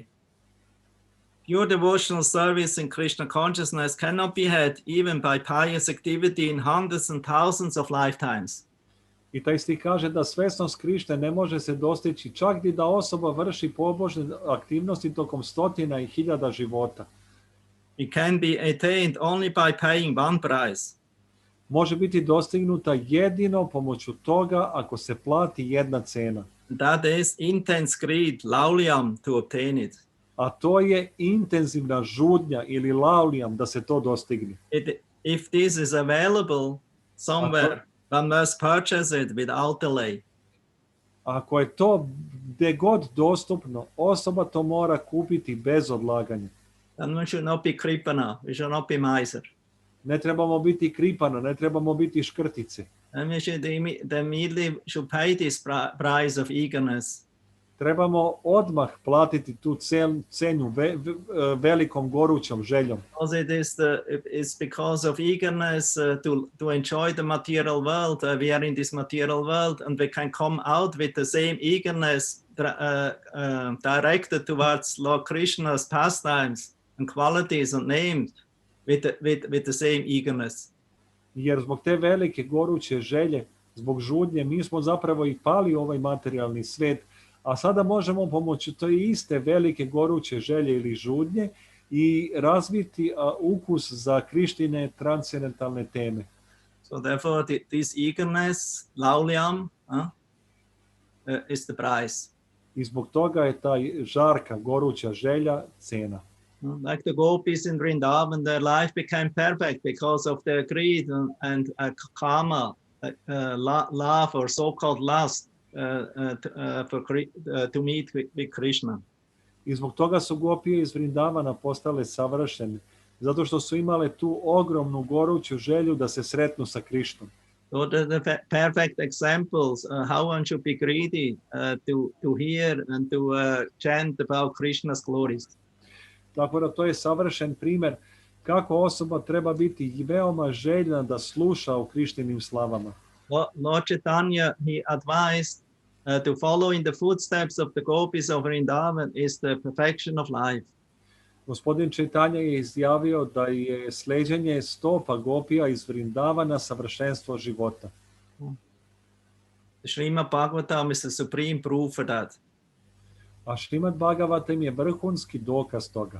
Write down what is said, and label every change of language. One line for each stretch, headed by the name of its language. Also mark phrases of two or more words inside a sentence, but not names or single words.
English: Pure devotional service in Krishna consciousness cannot be had even by pious activity in hundreds and thousands of lifetimes.
Serbian: I taj stih kaže da svesnost Krišne ne može se dostići čak i da osoba vrši pobožne aktivnosti tokom stotina i hiljada života.
English: It can be attained only by paying one price.
Serbian: Može biti dostignuta jedino pomoću toga ako se plati jedna cena.
English: That is intense greed, laulyam, to obtain it.
Serbian: A to je intenzivna žudnja ili laulijam da se to dostigne.
English: If this is available somewhere, one must purchase it without delay.
Serbian: Ako je to gde god dostupno, osoba to mora kupiti bez odlaganja.
English: And we should not be kripana, we should not be miser.
Serbian: Ne trebamo biti kripana, ne trebamo biti škrtice.
English: And we should immediately pay this price of eagerness.
Serbian: Trebamo odmah platiti tu cenu velikom gorućom željom.
English: Because it's because of eagerness to enjoy the material world. We are in this material world, and we can come out with the same eagerness directed towards Lord Krishna's pastimes and qualities and names with the same eagerness.
Serbian: Jer zbog te velike goruće želje, zbog žudnje, mi smo zapravo i pali u ovaj materijalni svet, a sada možemo pomoću te iste velike goruće želje ili žudnje i razviti ukus za Krištine transcendentalne teme.
English: So therefore this eagerness, laulyam, is the price.
Serbian: I zbog toga je ta žarka, goruća želja cena.
English: Like the gopis in Vrindavan, their life became perfect because of their greed and karma, love or so-called lust to meet with Krishna.
Serbian: I zbog toga su gopije iz Vrindavana postale savršene, zato što su imale tu ogromnu goruću želju da se sretnu sa Krišnom.
English: So the perfect examples how one should be greedy to hear and to chant about Krishna's glories.
Serbian: Tako da to je savršen primjer kako osoba treba biti veoma željna da sluša o Krištinim slavama.
English: Lord Chaitanya, he advised to follow in the footsteps of the gopis of Vrindavan is the perfection of life.
Serbian: Gospodin Čaitanja je izjavio da je sleđenje stopa gopija iz Vrindavana savršenstvo života.
English: The Srimad Bhagavatam is the supreme proof for that.
Serbian: A Šrimad Bhagavatam je vrhunski dokaz toga.